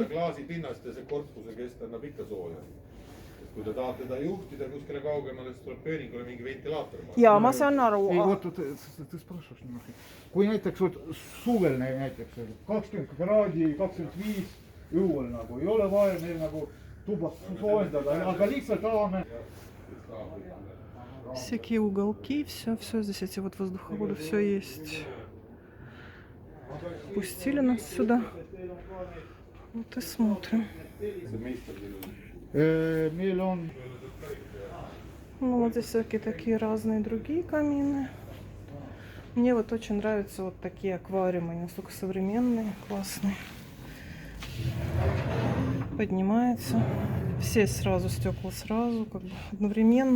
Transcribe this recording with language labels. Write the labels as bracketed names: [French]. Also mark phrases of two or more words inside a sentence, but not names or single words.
[Estonian] Klaasi pinnast ja see korpuse kest annab ikka sooja. Kui te tahate ta juhtida kuskile kaugemale, siis tuleb pööningule mingi ventilaator. Ja ma saan aru. Kui näiteks suvel näiteks 20 kraadi, 25 õuel nagu ei ole vaja meil nagu tuba soojendada, aga lihtsalt tahame. [Russian] Всякие уголки, все здесь, эти вот воздуховоды, все есть. Пустили нас сюда. Вот и смотрим. [Estonian] Meil on... [Russian] Вот здесь всякие такие разные другие камины. Мне вот очень нравятся вот такие аквариумы, они настолько современные, классные. Поднимается. Все сразу, стекла сразу, как бы одновременно.